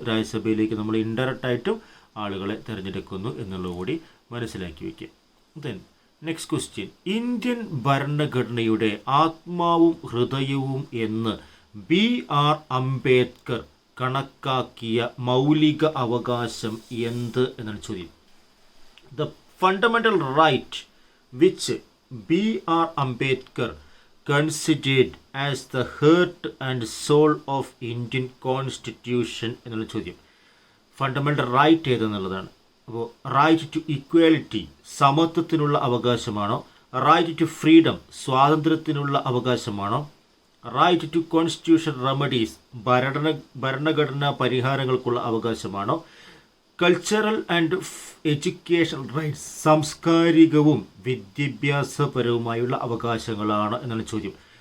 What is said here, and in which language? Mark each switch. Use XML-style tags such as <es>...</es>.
<ml>രാജ്യസഭയിലേക്ക് നമ്മൾ ഇൻഡയറക്റ്റായിട്ടും ആളുകളെ തിരഞ്ഞെടുക്കുന്നു എന്നുള്ളത് കൂടി മനസ്സിലാക്കി വയ്ക്കുക.</ml> <en>Then next question.</en> <ml>ഇന്ത്യൻ ഭരണഘടനയുടെ ആത്മാവും ഹൃദയവും എന്ന് BR അംബേദ്കർ കണക്കാക്കിയ മൗലിക അവകാശം എന്ത് എന്നാണ് ചോദ്യം.</ml> <en>the fundamental right which BR Ambedkar considered as the heart and soul of Indian Constitution</en> <ml>എന്നുള്ള ചോദ്യം. Fundamental right ഏതെന്നുള്ളതാണ്. അപ്പോൾ right to equality, സമത്വത്തിനുള്ള അവകാശമാണോ? Right to freedom, സ്വാതന്ത്ര്യത്തിനുള്ള അവകാശമാണോ? Right to constitution remedies, ഭരണഘടനാ പരിഹാരങ്ങൾക്കുള്ള അവകാശമാണോ? കൾച്ചറൽ ആൻഡ് എഡ്യൂക്കേഷൻ റൈറ്റ്സ്, സാംസ്കാരികവും വിദ്യാഭ്യാസപരവുമായുള്ള അവകാശങ്ങളാണ് എന്നാണ് ചോദ്യം.</ml>